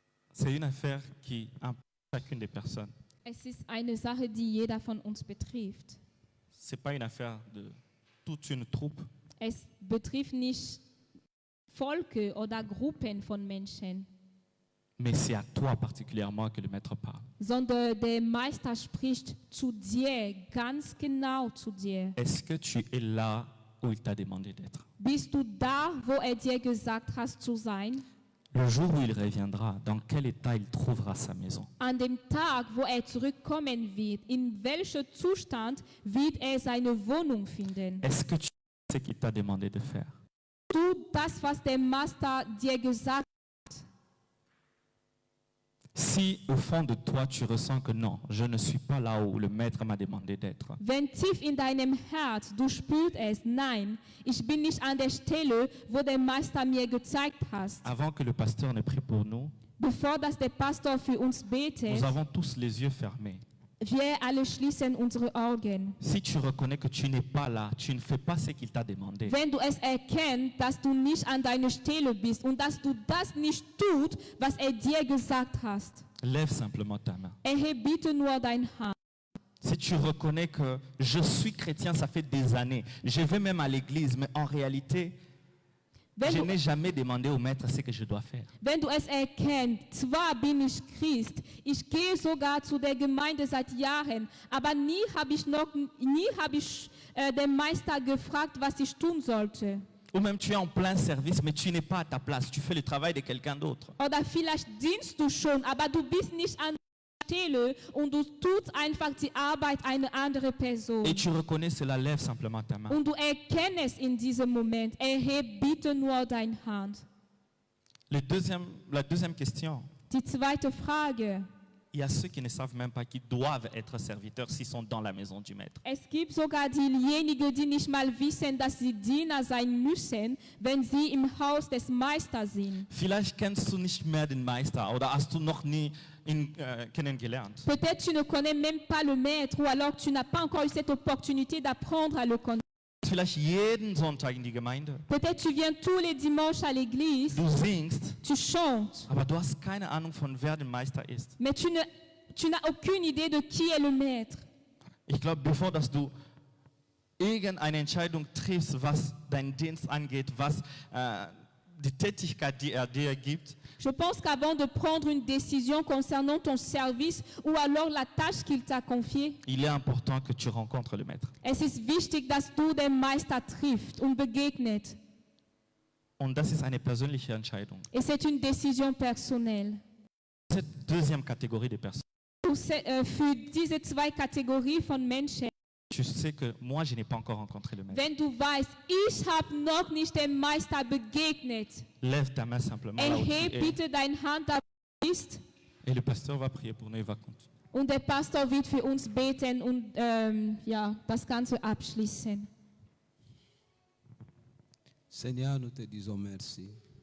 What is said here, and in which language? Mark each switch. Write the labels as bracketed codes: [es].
[fr] C'est une affaire qui implique chacune des personnes. [de] Es ist eine Sache, die jeder von uns betrifft. [fr] Ce n'est pas une affaire de toute une troupe. [de] Es betrifft nicht Volke oder Gruppen von Menschen. [fr] mais c'est à toi particulièrement que le maître parle. [de] sondern der Meister spricht zu dir, ganz genau zu dir. [fr] Est-ce que tu es là où il t'a demandé d'être? [de] Bist du da, wo dir gesagt hast zu sein? [fr] Le jour où il reviendra, dans quel état il trouvera sa maison? [de] An dem Tag, wo zurückkommen wird, in welchem Zustand wird seine Wohnung finden? [fr] Est-ce que tu sais ce qu'il t'a demandé de faire? [de] Tu das, was der Meister dir gesagt hat. [fr] Si au fond de toi tu ressens que non, je ne suis pas là où le maître m'a demandé d'être, [de] Wenn tief in deinem Herz du spürst es, nein, ich bin nicht an der Stelle, wo der Meister mir gezeigt hat. [fr] avant que le pasteur ne prie pour nous, [de] Bevor das der Pastor für uns betet, [fr] nous avons tous les yeux fermés. [de] wir alle schließen unsere Augen. [fr] Si tu reconnais que tu n'es pas là, tu ne fais pas ce qu'il t'a demandé, [de] Wenn du es erkennst, dass du nicht an deiner Stelle bist und dass du das nicht tust, was dir gesagt hast, [fr] lève simplement ta main. [de] erhebe bitte nur deine Hand. [fr] Si tu reconnais que je suis chrétien, ça fait des années, je vais même à l'église, mais en réalité, [de] Wenn [fr] je [de] du, [fr] n'ai jamais demandé au maître ce que je dois faire. [de] wenn du es erkennst, zwar bin ich Christ, ich gehe sogar zu der Gemeinde seit Jahren, aber nie habe ich den Meister gefragt, was ich tun sollte. [fr] Ou même tu es en plein service, mais tu n'es pas à ta place, tu fais le travail de quelqu'un d'autre. [de] Oder vielleicht dienst du schon, aber du bist nicht an der Stelle und du tust einfach die Arbeit einer anderen Person. [fr] Et tu reconnais cela, lève simplement ta main. [de] Und du erkennst in diesem Moment, erhebe bitte nur deine Hand. [fr] La deuxième question, [de] Die zweite Frage. [fr] il y a ceux qui ne savent même pas qu'ils doivent être serviteurs s'ils sont dans la maison du maître. [de] Es gibt sogar diejenigen, die nicht mal wissen, dass sie Diener sein müssen, wenn sie im Haus des Meisters sind. Vielleicht kennst du nicht mehr den Meister oder hast du noch nie ihn kennengelernt. [fr] Peut-être tu ne connais même pas le maître ou alors tu n'as pas encore eu cette opportunité d'apprendre à le connaître. [de] Vielleicht jeden Sonntag in die Gemeinde. [fr] Peut-être tu viens tous les dimanches à l'église, [de] Du singst, [fr] tu chantes, [de] aber du hast keine Ahnung von wer der Meister ist. [fr] mais tu n'as aucune idée de qui est le maître. [de] Ich glaube, bevor dass du irgendeine Entscheidung triffst, was deinen Dienst angeht, was die Tätigkeit, die dir gibt, [fr] Je pense qu'avant de prendre une décision concernant ton service ou alors la tâche qu'il t'a confiée, il est important que tu rencontres le maître. [de] es ist wichtig, dass du den Meister triffst und begegnet. Und das ist eine persönliche Entscheidung. [fr] Et c'est une décision personnelle. Cette deuxième catégorie de personnes, [de] Für diese zwei Kategorien von Menschen, [fr] tu sais que moi, je n'ai pas encore rencontré le maître. [de] wenn du weißt, ich habe noch nicht dem Meister begegnet, [fr] Lève ta main simplement là où tu [de] erhebe [fr] es. [de] bitte deine Hand, da du bist, [fr] Et le pasteur va prier pour nous, il va continuer. [de] und der Pastor wird für uns beten und das Ganze abschließen. [fr] Seigneur, nous te disons merci.